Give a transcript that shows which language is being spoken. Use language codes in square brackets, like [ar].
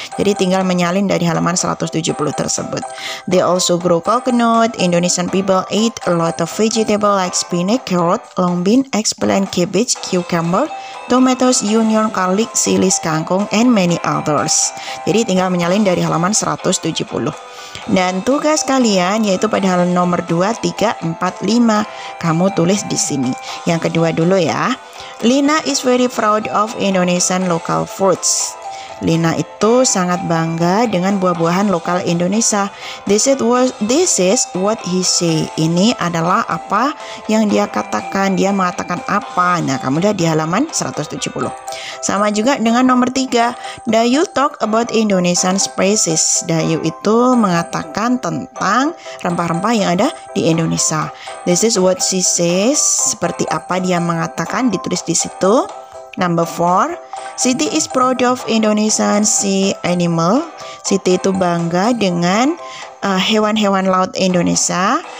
[id] Jadi tinggal menyalin dari halaman 170 tersebut. [en] They also grow coconut. Indonesian people eat a lot of vegetable like spinach, carrot, long bean, eggplant, cabbage, cucumber, tomatoes, onion, garlic, silis, kangkung, and many others. [id] Jadi tinggal menyalin dari halaman 170. Dan tugas kalian yaitu pada halaman nomor 2, 3, 4, 5. Kamu tulis di sini. Yang kedua dulu ya. [en] Lina is very proud of Indonesian local foods. [id] Lina itu sangat bangga dengan buah-buahan lokal Indonesia. [en] This is what he say. [id] Ini adalah apa yang dia katakan. Dia mengatakan apa. Nah, kamu lihat di halaman 170. Sama juga dengan nomor 3. [en] Dayu talk about Indonesian spices. [id] Dayu itu mengatakan tentang rempah-rempah yang ada di Indonesia. [en] This is what she says. [id] Seperti apa dia mengatakan, ditulis di situ. [en] Number 4, Siti is proud of Indonesian sea animal. [id] Siti itu bangga dengan hewan-hewan laut Indonesia.